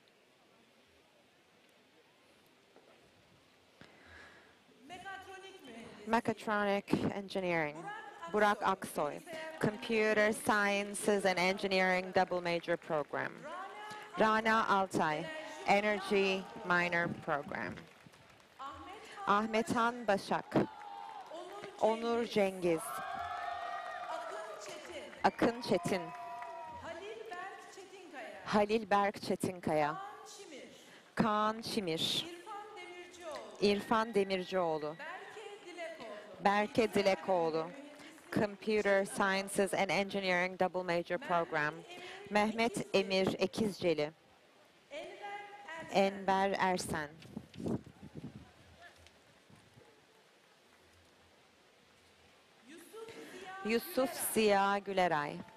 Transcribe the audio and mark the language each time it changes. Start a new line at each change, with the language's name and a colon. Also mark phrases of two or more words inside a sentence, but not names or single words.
English: Mechatronic Engineering, Burak Aksoy, Computer Sciences and Engineering Double Major Program, Rana Altay, Energy Minor Program, Ahmethan Başak, Onur Cengiz, Akın Çetin, Halil Berk Çetinkaya, Kaan Çimir, İrfan Demircioğlu, Berke Dilekoğlu, Computer Sciences and Engineering Double Major Program. Mehmet Emir Ekizceli. Enver Ersen. Yusuf Ziya Güleray.